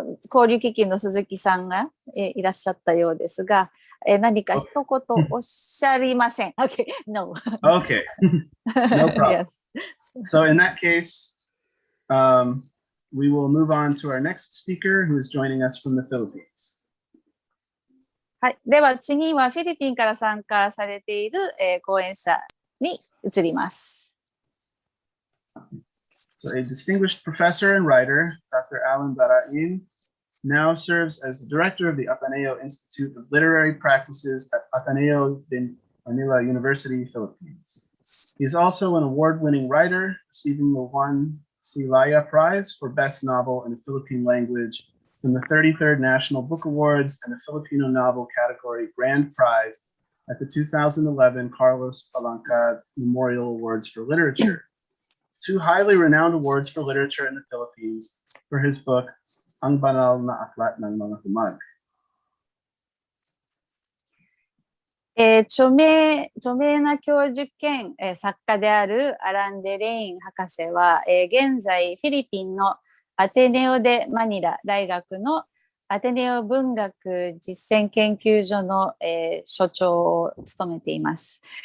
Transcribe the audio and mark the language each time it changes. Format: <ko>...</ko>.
<ja>交流基金の鈴木さんがいらっしゃったようですが、何か一言おっしゃりません。</ja> <en>Okay, no. Okay, no problem. So in that case, we will move on to our next speaker who is joining us from the Philippines.</en> <ja>はい、では次はフィリピンから参加されている、講演者に移ります。</ja> <en>So a distinguished professor and writer, Dr. Allan Derain, now serves as the director of the Ateneo Institute of Literary Practices at Ateneo de Manila University, Philippines. He is also an award-winning writer, receiving the Juan C. Laya Prize for Best Novel in the Philippine Language from the 33rd National Book Awards and the Filipino Novel category Grand Prize at the 2011 Carlos Palanca Memorial Awards for Literature. Two highly renowned awards for literature in the Philippines for his book, Ang Banal na Aklat ng Mga Humag.</en> <ja>著名な教授兼、作家であるアラン・デレイン博士は、現在フィリピンのアテネオでマニラ大学のアテネオ文学実践研究所の、所長を務めています。</ja>